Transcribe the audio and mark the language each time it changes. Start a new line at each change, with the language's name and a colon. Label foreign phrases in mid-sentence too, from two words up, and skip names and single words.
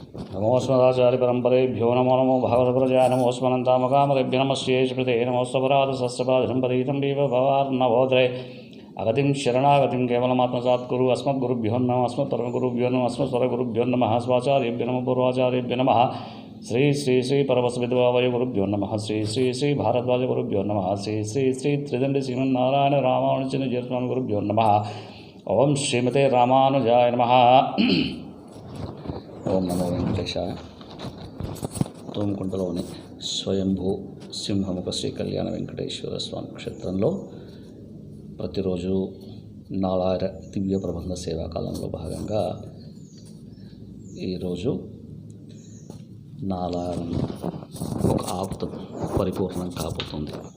Sanskrit: नमोऽस्मदाचार्यपरम्परेभ्यो नमो नमो भागवतप्रजाय नमोऽस्मनन्तामकामरेभ्यो नमस्ये स्मृते नमोऽस्तपराधसस्यपादसम्पदीतं विव भवार्णवोदरे अगतिं शरणागतिं केवलमात्मसात् कुरु अस्मद्गुरुभ्यो नमः अस्मत्परमगुरुभ्यो नमः अस्मत्परगुरुभ्यो नमः स्वाचार्येभ्यो नमः पूर्वाचार्येभ्यो नमः श्री श्री श्री परमस्विद्वावय गुरुभ्यो नमः श्री श्री श्री भारद्वाज गुरुभ्यो नमः श्री श्री श्री त्रिदण्डी श्रीमन्नारायण रामानुजन जीवस्वामी गुरुभ्यो नमः ओं श्रीमते रामानुजाय नमः। ఓం నమో వెంకటేశాయ.
Telugu: తోమకుంటలోని స్వయంభూ సింహముఖ శ్రీ కళ్యాణ వెంకటేశ్వర స్వామి క్షేత్రంలో ప్రతిరోజు నాలార దివ్య ప్రబంధ సేవాకాలంలో భాగంగా ఈరోజు నాలారం ఒక ఆకుతో పరిపూర్ణం కాబోతుంది.